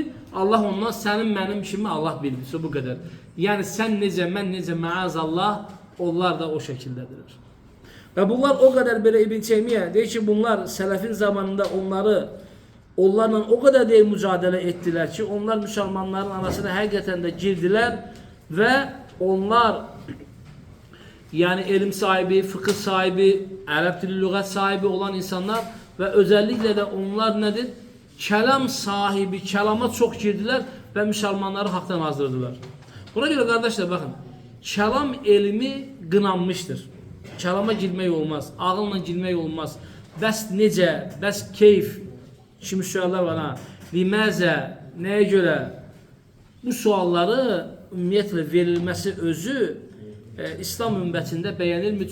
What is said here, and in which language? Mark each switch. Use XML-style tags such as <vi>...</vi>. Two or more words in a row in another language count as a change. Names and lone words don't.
<az>Allah ondan sənin mənim kimi Allah bildirsə bu qədər. Yani sen necə, mən necə, maazallah, onlar da o şəkildədirlər. Və bunlar o kadar belə İbn Teymiyyə deyir ki, bunlar sələfin zamanında onlarla o kadar deyil mücadele ettiler ki, onlar Müslümanların arasına həqiqətən də girdilər və onlar yani ilim sahibi, fıkıh sahibi, Ərəb dili lüğət sahibi olan insanlar</az> <tr>ve özellikle de onlar nedir? Kelam sahibi, kelama çok girdiler ve Müslümanları haktan azdırdılar. Buna göre kardeşler bakın, kelam elmi qınanmıştır.</tr> <az>Kelama girmək olmaz, ağılla girmək olmaz. Bəs necə, bəs keyf, kimi suallar var ha. Liməzə, nəyə görə? Bu sualları ümumiyyətlə verilməsi özü İslam ümmətində bəyənilmir.</az>